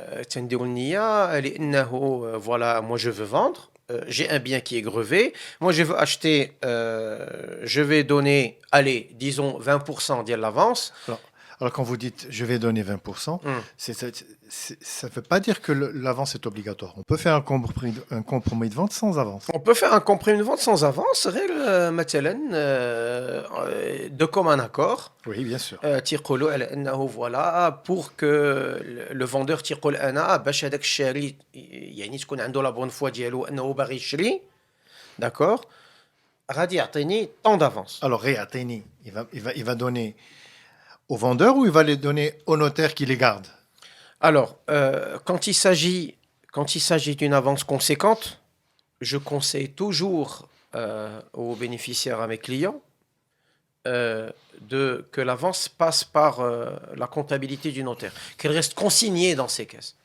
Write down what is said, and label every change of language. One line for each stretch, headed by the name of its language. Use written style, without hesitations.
Arabic: تنديروا النية لأنه
French: voilà, moi je veux vendre, j'ai un bien qui est grevé, moi je veux acheter, je vais donner, allez, disons 20% de l'avance. Alors quand vous dites je vais donner 20%, ça ne veut pas dire que l'avance est obligatoire. On peut faire un compromis de vente sans avance. On peut faire un compromis de vente sans avance, de commun accord. Oui, bien sûr. Voilà, pour que le vendeur
Arabic: تيقول أنا باش هذاك الشاري يعني تكون عنده لا بون فوا ديالو أنه باغي يشري,
French: d'accord,
Arabic: غادي يعطيني
French: tant d'avance. Alors réatteini, il va donner au vendeur ou il va les donner au notaire qui les garde? Alors, quand il s'agit d'une avance conséquente, je conseille toujours aux bénéficiaires, à mes clients, que l'avance passe par la comptabilité du notaire, qu'elle reste consignée dans ses caisses.